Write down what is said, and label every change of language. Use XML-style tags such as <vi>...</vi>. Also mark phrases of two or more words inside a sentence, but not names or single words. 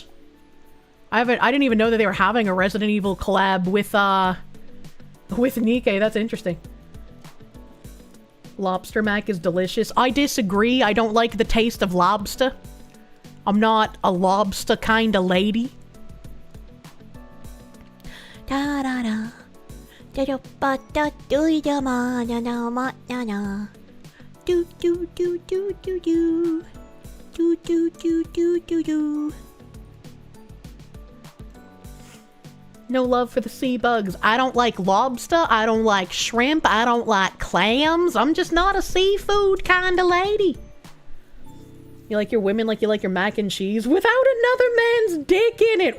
<en>I didn't even know that they were having a Resident Evil collab with Nikkei. That's interesting. Lobster mac is delicious. I disagree. I don't like the taste of lobster. I'm not a lobster kind of lady. Da da da. Da da ba da do da ma na na ma na na. Do do do do do do. Do do do do do do. No love for the sea bugs. I don't like lobster. I don't like shrimp. I don't like clams. I'm just not a seafood kind of lady. You like your women like you like your mac and cheese without another man's dick in it.</en>